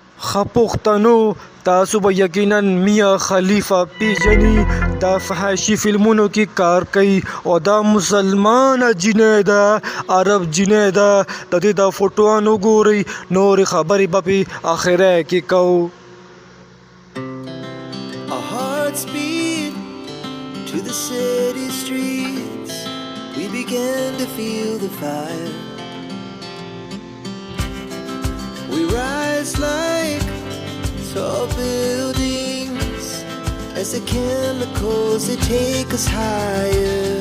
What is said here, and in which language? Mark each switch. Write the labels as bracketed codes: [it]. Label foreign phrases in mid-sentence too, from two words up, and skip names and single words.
[ps] پښتنو تاسو به یقینا میاں خلیفہ پیژني دا فحاشي فلمونو کې کار کوي او دا مسلمان جنۍ ده عرب جنۍ ده د دې دا فوټوان وګورئ نورې خبرې به پې اخره کې کوو. [en] Our hearts beat to the city streets. We began to feel the fire. We rise like tall buildings as the chemicals they take us higher.